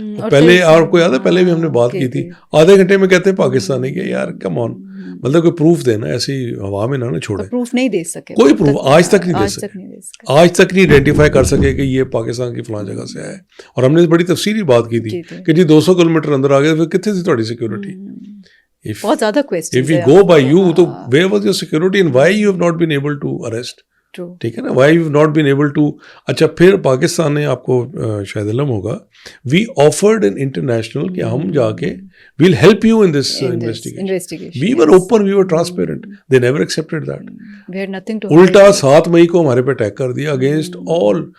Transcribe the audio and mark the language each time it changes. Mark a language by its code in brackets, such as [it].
[ur] پہلے آپ کو یاد ہے پہلے بھی ہم نے بات کی تھی, آدھے گھنٹے میں کہتے ہیں پاکستان نے کہ یار کم آن, مطلب کوئی پروف دینا, ایسی ہوا میں نہ چھوڑے. پروف نہیں دے سکے, کوئی پروف آج تک نہیں دے سکے, آج تک نہیں آئیڈینٹیفائی کر سکے کہ یہ پاکستان کی فلاں جگہ سے آیا ہے. اور ہم نے بڑی تفصیلی بات کی تھی کہ جی 200 کلومیٹر اندر آ گئے, پھر کتنے تھی تھوڑی سیکورٹی. بہت زیادہ question, [en] if we go by you, تو where was your security and why you have not been able to arrest. [ur] ٹھیک ہے نا, [en] Why you not been able to. [ur] اچھا پھر پاکستان نے, آپ کو شاید علم ہوگا, [en] we offered an international [ur] کہ ہم جا کے [en] Will help you in this investigation. We were open, we were transparent. They never accepted that. [ur] الٹا 7 مئی کو ہمارے پہ اٹیک کر دیا [en] Against all.